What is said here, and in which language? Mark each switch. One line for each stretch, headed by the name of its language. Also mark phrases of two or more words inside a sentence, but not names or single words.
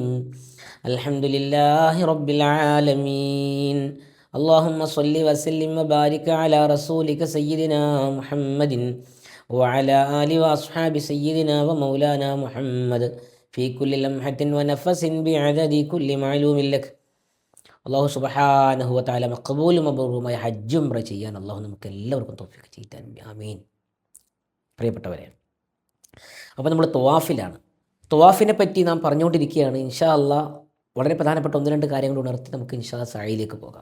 Arabic: الحمد لله رب العالمين. اللهم صل وسلم وبارك على رسولك سيدنا محمد وعلى آل وأصحاب سيدنا ومولانا محمد في كل لمحة ونفس بعدد كل معلوم لك.
Malayalam: അള്ളാഹു
Arabic: سبحانه وتعالى
Malayalam: മഖബൂലും മബ്റൂറുമായ ഹജ്ജ് ഉംറ ചെയ്യാൻ അള്ളാഹു നമുക്ക് എല്ലാവർക്കും തൗഫീഖ് ചെയ്താൻ ആമീൻ. പ്രിയപ്പെട്ടവരെ, അപ്പോൾ നമ്മൾ ത്വവാഫിലാണ്. ത്വവാഫിനെ പറ്റി നാം പറഞ്ഞുകൊണ്ടിരിക്കുകയാണ്.
Arabic: إن شاء الله
Malayalam: വളരെ പ്രധാനപ്പെട്ട ഒന്ന് രണ്ട് കാര്യങ്ങൾ ഉണർത്തി നമുക്ക്
Arabic: إن شاء الله
Malayalam: സഅയിലേക്ക് പോകാം.